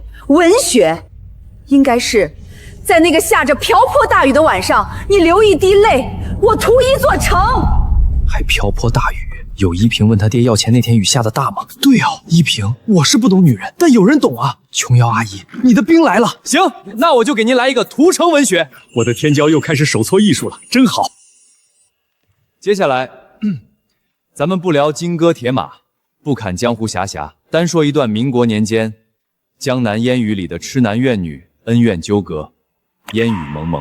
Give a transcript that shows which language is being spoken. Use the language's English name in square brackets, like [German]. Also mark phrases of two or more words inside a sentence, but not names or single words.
[Chinese] 文學應該是在那個下着瓢潑大雨的晚上，你流一滴淚，我塗一座城。還瓢潑大雨？有依萍問他爹要錢那天雨下的大嗎？對啊，依萍，我是不懂女人，但有人懂啊。瓊瑤阿姨，你的兵來了。行，那我就給您來一個屠城文學。我的天驕又開始手搓藝術了，真好。接下來，咱們不聊金戈鐵馬，不侃江湖俠俠，單說一段民國年間江南煙雨裡的痴男怨女恩怨糾葛，煙雨濛濛。